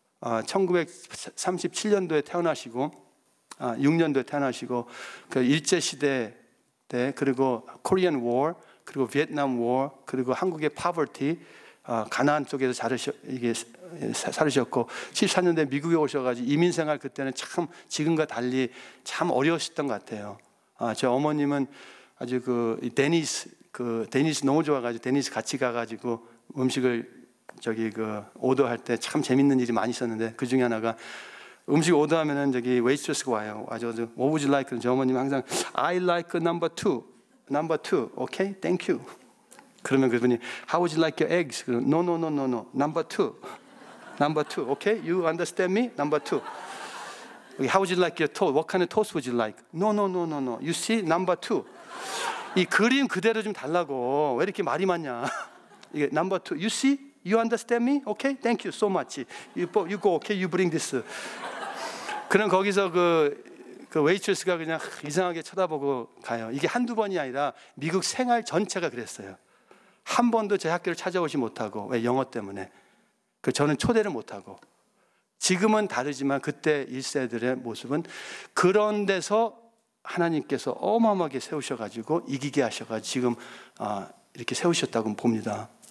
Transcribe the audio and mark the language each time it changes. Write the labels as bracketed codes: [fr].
[ko] 1937년도에 태어나시고 6년도에 태어나시고 그 일제 시대 때 그리고 코리안 워 그리고 베트남 워 그리고 한국의 파버티 가나안 쪽에서 살으셨고 14년도에 미국에 오셔가지고 이민생활 그때는 참 지금과 달리 참 어려우셨던 것 같아요. 제 어머님은 아주 데니스 너무 좋아가지고 데니스 같이 가가지고 음식을 오더할 때 참 재밌는 일이 많이 있었는데 그 중에 하나가 음식 오더하면은 웨이트레스가 와요. 아주 [en] What would you like? [ko] 제 어머님 항상 [en] I like number 2, okay, thank you. [ko] 그러면 그분이 [en] How would you like your eggs? No, number 2, okay, you understand me? Number 2. How would you like your toast? What kind of toast would you like? No. You see, number 2. [ko] 이 그림 그대로 좀 달라고. 왜 이렇게 말이 많냐? 이게 [en] number 2. You see, you understand me? Okay, thank you so much. You go, okay, you bring this. [ko] 그럼 거기서 그 웨이트레스가 그냥 이상하게 쳐다보고 가요. 이게 한두 번이 아니라 미국 생활 전체가 그랬어요. 한 번도 제 학교를 찾아오지 못하고 왜 영어 때문에. 저는 초대를 못하고. 지금은 다르지만 그때 1세들의 모습은 그런 데서 하나님께서 어마어마하게 세우셔가지고 이기게 하셔가지고 지금 이렇게 세우셨다고 봅니다.